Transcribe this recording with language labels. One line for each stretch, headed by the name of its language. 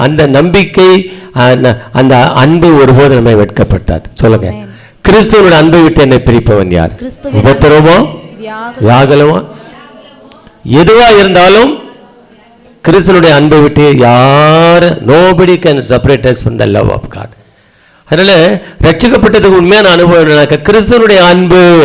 Tamil: அந்த நம்பிக்கை, அந்த அன்பு ஒருபோது நம்மை வெட்கப்படுத்தாது. சொல்லுங்க, கிறிஸ்துவோட அன்பை விட்டு என்னை பிரிப்பவன் யார்? உபத்திரவமோ வியாகுலமோ எதுவா இருந்தாலும் கிறிஸ்துவனுடைய அன்பை விட்டு யார்,
English: nobody can separate us from the love of God.
Tamil: அதனால ரட்சிக்கப்பட்டதுக்கு உண்மையான அனுபவம் கிறிஸ்துவனுடைய அன்பு.